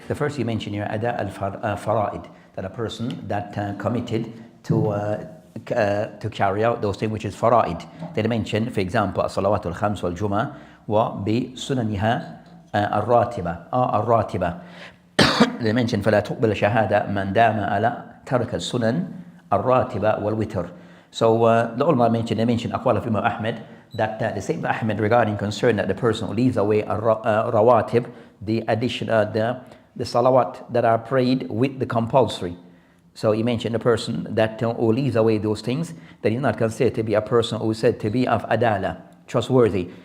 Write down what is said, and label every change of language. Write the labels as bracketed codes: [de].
[en] The first you mentioned here, ada al-fara'id, that a person that committed to carry out those things which is fara'id. They mentioned, for example, [ar] salawat al-khams wal-jum'ah wa bi sunaniha الراتبة. [en] They mentioned [ar] فلا تقبل شهادة من دام على ترك السنن الراتبة والوتر. [en] So the ulama mentioned, they mentioned aqwal of Imam Ahmed, that the same Ahmed regarding concern that the person who leaves away rawatib, the addition the salawat that are prayed with the compulsory. So he mentioned the person that who leaves away those things, that is not considered to be a person who is said to be of adala, trustworthy.